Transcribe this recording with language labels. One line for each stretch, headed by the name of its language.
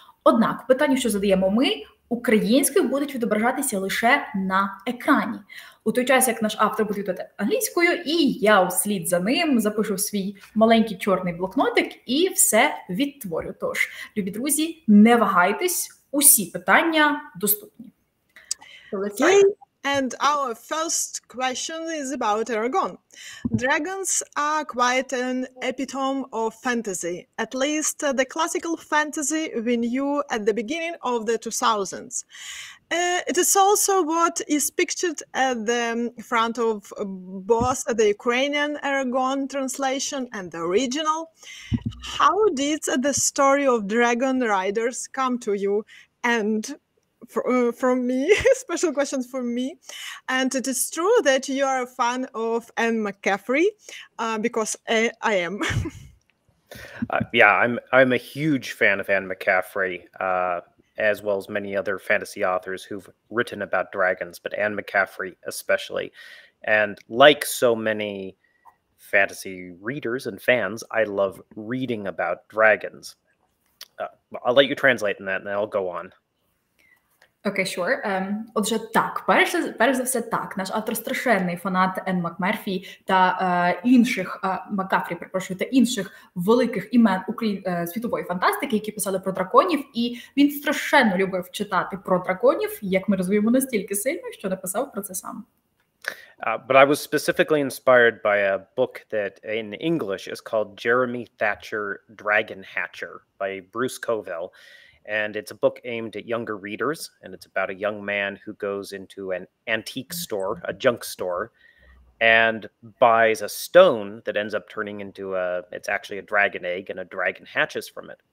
Ukrainian: Однак питання, що задаємо ми, українською будуть відображатися лише на екрані. У той час, як наш автор буде відповідати англійською, і я вслід за ним запишу свій маленький чорний блокнотик і все відтворю. Тож, любі друзі, не вагайтесь, усі питання доступні.
English: Okay. And our first question is about Eраґон. Dragons are quite an epitome of fantasy, at least the classical fantasy we knew at the beginning of the 2000s. It is also what is pictured at the front of both the Ukrainian Eраґон translation and the original. How did the story of dragon riders come to you? And from me, special questions for me. And it is true that you are a fan of Anne McCaffrey, because I am. Yeah, I'm a huge fan of Anne McCaffrey, as well as many other fantasy authors who've written about dragons, but Anne McCaffrey especially. And like so many fantasy readers and fans, I love reading about dragons. I'll let you translate in that, and then I'll go on. Okay, sure.
Ukrainian: Отже, так, перш за все, так, наш автор страшенний фанат Енн Макмерфі та Макафрі, перепрошую, та інших великих імен світової фантастики, які писали про драконів, і він страшенно любив читати про драконів, як ми розуміємо, настільки сильно, що написав про це сам.
English: But I was specifically inspired by a book that in English is called Jeremy Thatcher Dragon Hatcher by Bruce Covell. And it's a book aimed at younger readers. And it's about a young man who goes into an antique store, a junk store, and buys a stone that ends up turning into it's actually a dragon egg, and a dragon hatches from it.